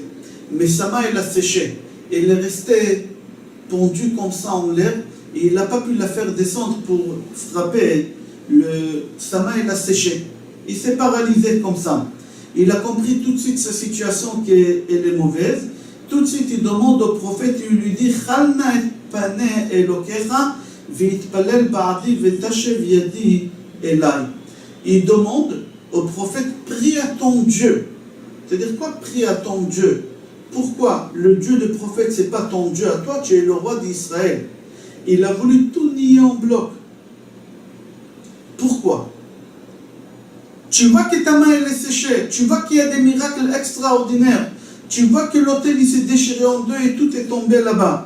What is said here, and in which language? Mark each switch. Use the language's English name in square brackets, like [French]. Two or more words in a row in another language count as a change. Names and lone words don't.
[French] Mais sa main, elle a séché. Elle est restée pendue comme ça en l'air, et il n'a pas pu la faire descendre pour frapper. Sa main, elle a séché. Il s'est paralysé comme ça. Il a compris tout de suite sa situation qu'elle est mauvaise. Tout de suite, il demande au prophète, il lui dit [Hebrew] חל נא את פני אלוהיך והתפלל בעדי ותשב ידי אלי. [French] Il demande au prophète, prie à ton Dieu. C'est-à-dire quoi, prie à ton Dieu? Pourquoi le Dieu du prophète, c'est pas ton Dieu à toi, tu es le roi d'Israël? Il a voulu tout nier en bloc. Pourquoi? Tu vois que ta main elle est séchée, tu vois qu'il y a des miracles extraordinaires, Tu vois que l'autel il s'est déchiré en deux et tout est tombé là-bas.